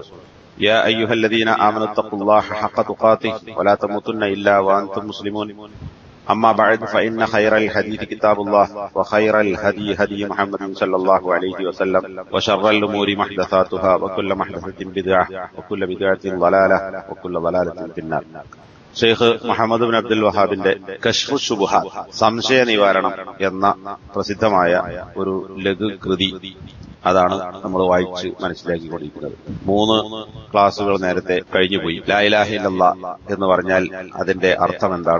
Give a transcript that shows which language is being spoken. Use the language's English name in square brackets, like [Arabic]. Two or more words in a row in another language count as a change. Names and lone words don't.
[Arabic] يا أيها الذين آمنوا اتقوا الله حق تقاته ولا تموتن إلا وأنتم مسلمون. أما بعد فإن خير الحديث كتاب الله وخير الهدي هدي محمد صلى الله عليه وسلم وشر الأمور محدثاتها وكل محدثة بدعة وكل بدعة ضلالة وكل ضلالة في النار. [Malayalam] ഷെയ്ഖ് മുഹമ്മദ് ബിൻ അബ്ദുൽ വഹാബിന്റെ കശ്ഫു ശുബ്ഹാത്ത് സംശയ നിവാരണം എന്ന പ്രസിദ്ധമായ ഒരു ലഘു കൃതി, അതാണ് നമ്മൾ വായിച്ച് മനസ്സിലാക്കിക്കൊണ്ടിരിക്കുന്നത്. 3 ക്ലാസുകൾ നേരത്തെ കഴിഞ്ഞുപോയി. [Arabic] لا إله إلا الله [Malayalam] എന്ന് പറഞ്ഞാൽ അതിന്റെ അർത്ഥം എന്താണ്?